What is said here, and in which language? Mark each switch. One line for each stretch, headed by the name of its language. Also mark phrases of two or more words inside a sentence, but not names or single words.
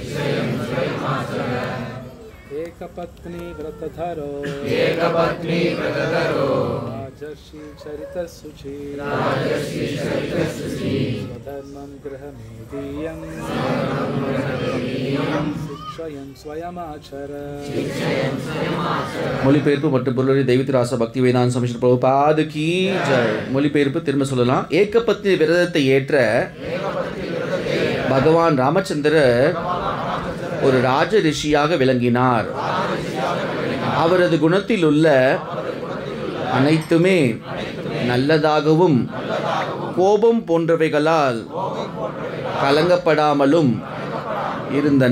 Sanskrit: एकपत्नी व्रतधरो राजर्षि चरितशुचि स्वधर्मं गृहमेदीयं शिक्षयन् स्वयमाचरत्.
Tamil: மொழிபெயர்ப்பு மற்றும் பொருளுரை தெய்வத்திராச பக்தி வேதாந்த சமிஷ்ண பிரபுபாத்
Hindi: की जय.
Tamil: மொழிபெயர்ப்பு திரும்ப சொல்லலாம். ஏகபத்னி விரதத்தை ஏற்ற பகவான் ராமச்சந்திரர் ஒரு ராஜ ரிஷியாக விளங்கினார். அவரது குணத்தில் உள்ள அனைத்துமே நல்லதாகவும் கோபம் போன்றவைகளால் கலங்கப்படாமலும் இருந்தன.